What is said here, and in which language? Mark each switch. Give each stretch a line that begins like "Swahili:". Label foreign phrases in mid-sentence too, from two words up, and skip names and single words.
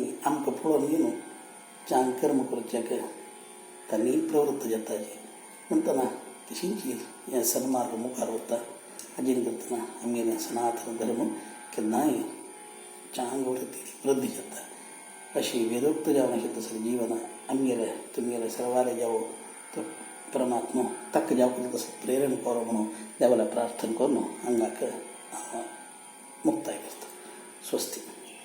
Konkani: आमकां पळोवन येवन चांग कर्म करच्याक तांणी प्रवृत्त जाताची म्हणटना तशींच हें सन्मार्ग मुखार वता हाजेर करतना आमगेलें सनातन धर्म केन्नाय चांग वृद्धी जाता अशी वेदोक्त जावन अशें तसलें जिवन आमगेलें तुमगेलें सर्वाले जावो तो परमात्मा तक जावं तसं प्रेरण करो म्हणून देवाला प्रार्थना करून हांगाक मुक्ताय करता स्वस्ति.